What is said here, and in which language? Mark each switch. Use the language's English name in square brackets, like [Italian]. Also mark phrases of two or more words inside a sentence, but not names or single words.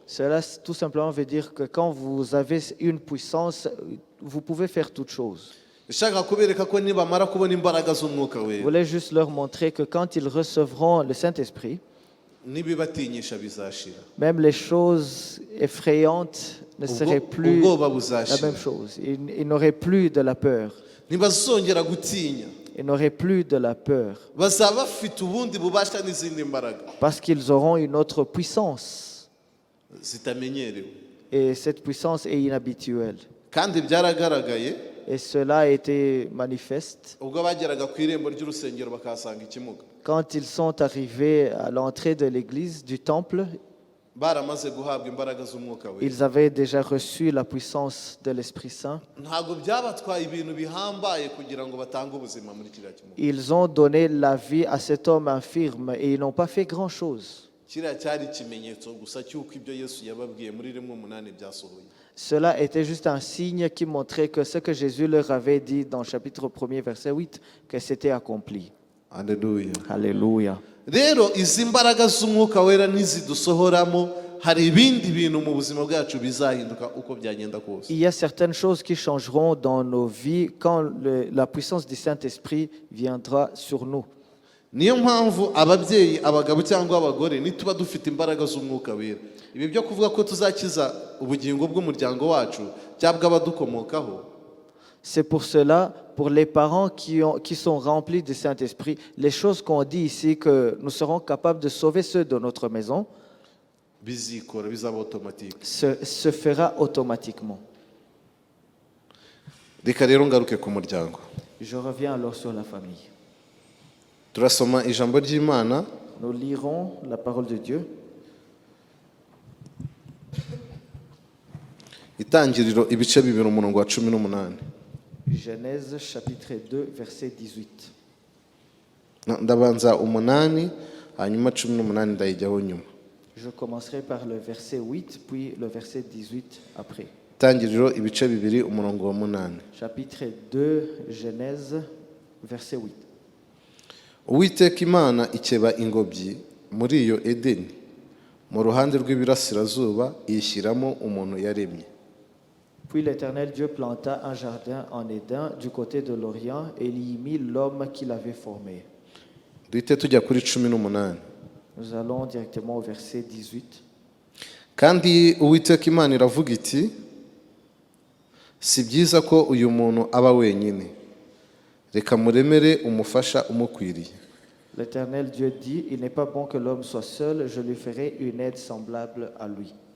[French] Cela, c-, tout simplement veut dire que quand vous avez une puissance, vous pouvez faire toute chose. [Kinyarwanda] Ndashaka kubereka ko nibamara kubona imbaraga z'Umwuka Je Wera, [French] voulais juste leur montrer que quand ils recevront le Saint-Esprit, [Kinyarwanda] n'ibibatinyisha bizashira. [French] même les choses effrayantes ne Ubwo-, seraient plus ubwoba la buzashira. même chose. Ils, ils n'auraient plus de la peur. [Kinyarwanda] Ntibazongera gutinya. [French] Ils n'auraient plus de la peur. [Kinyarwanda] Bazaba bafite ubundi bubasha n'izindi mbaraga [French] Parce qu'ils auront une autre puissance. [Kinyarwanda] zitamenyerewe. [French] Et cette puissance est inhabituelle. [Kinyarwanda] Kandi byaragaragaye. [French] Et cela a été manifeste. [Kinyarwanda] Ubwo bageraga ku irembo ry'urusengero bakahasanga ikimuga. [French] Quand ils sont arrivés à l'entrée de l'église, du temple, [Kinyarwanda] Baramaze guhabwa imbaraga z'Umwuka Wera. [French] ils avaient déjà reçu la puissance de l'Esprit Saint. [Kinyarwanda] Ntago byabatwaye ibintu bihambaye kugira ngo batange ubuzima muri kiriya kimuga. [French] Ils ont donné la vie à cet homme infirme et ils n'ont pas fait grand-chose. [Kinyarwanda] Kiriya cyari ikimenyetso gusa cy'uko ibyo Yesu yababwiye muri rimwe umunani byasohoye. [French] Cela était juste un signe qui montrait que ce que Jésus leur avait dit dans le chapitre premier, verset huit, que c'était accompli. [Kinyarwanda] Haleluya. Alléluia. Rero, izi mbaraga z'Umwuka Wera nizidusohoramo, hari ibindi bintu mu buzima bwacu bizahinduka uko byagenda kose. [French] Il y a certaines choses qui changeront dans nos vies quand le, la puissance du Saint-Esprit viendra sur nous. [Kinyarwanda] Niyo mpamvu ababyeyi, abagabo cyangwa abagore, nituba dufite imbaraga z'Umwuka Wera, ibi byo kuvuga ko tuzakiza ubugingo bw'umuryango wacu cyangwa abadukomokaho, [French] C'est pour cela, pour les parents qui ont, qui sont remplis du Saint-Esprit, les choses qu'on dit ici, que nous serons capables de sauver ceux de notre maison, [Kinyarwanda] bizikora, bizaba automatique. [French] se, se fera automatiquement. [Kinyarwanda] Reka rero ngaruke ku muryango. [French] Je reviens alors sur la famille. [Kinyarwanda] Turasoma ijambo ry'Imana. [French] Nous lirons la parole de Dieu. [Kinyarwanda] Itangiriro, ibice bibiri, umurongo wa cumi n'umunani. [French] Genèse chapitre deux, verset dix-huit. [Kinyarwanda] Na-, ndabanza umunani, hanyuma cumi n'umunani ndayijyaho nyuma. [French] Je commencerai par le verset huit, puis le verset dix-huit après. [Kinyarwanda] Itangiriro, ibice bibiri, umurongo wa munani. [French] Chapitre deux, Genèse, verset huit. [Kinyarwanda] Uwiteka Imana ikeba ingobyi muri iyo Edeni, mu ruhande rw'iburasirazuba, iyishyiramo umuntu yaremye. [French] Puis l'Éternel Dieu planta un jardin en Éden du côté de l'Orient et il y mit l'homme qu'il avait formé. [Kinyarwanda] Duhite tujya kuri cumi n'umunani. [French] Nous allons directement au verset dix-huit. [Kinyarwanda] Kandi Uwiteka Imana iravuga iti, "Si byiza ko uyu muntu aba wenyine. Reka muremere umufasha umukwiriye." [French] L'Éternel Dieu dit, "Il n'est pas bon que l'homme soit seul, je lui ferai une aide semblable à lui."